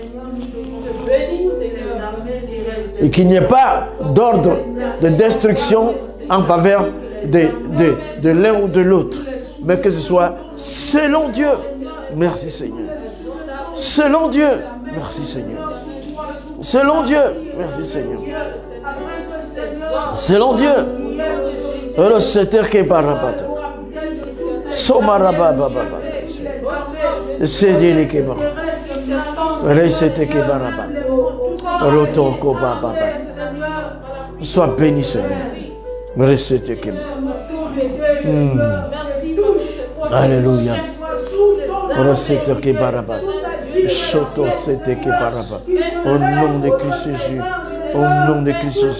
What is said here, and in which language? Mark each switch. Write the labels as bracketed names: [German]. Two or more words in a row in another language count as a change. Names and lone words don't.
[French] Et qu'il n'y ait pas d'ordre de destruction en faveur de l'un ou de l'autre, mais que ce soit selon Dieu. Merci Seigneur. Selon Dieu. Merci Seigneur. Selon Dieu. Merci Seigneur. Selon Dieu. Le Seigneur qui est barabata. Somaraba baba. C'est Dieu qui est barabata. Recette qui est barabata. Rotoko baba. Sois béni Seigneur. Recette qui est barabata. Alléluia. Recette qui est barabata. Choto c'était qui est barabata. Au nom de Christ Jésus. Au nom de Christ Jésus.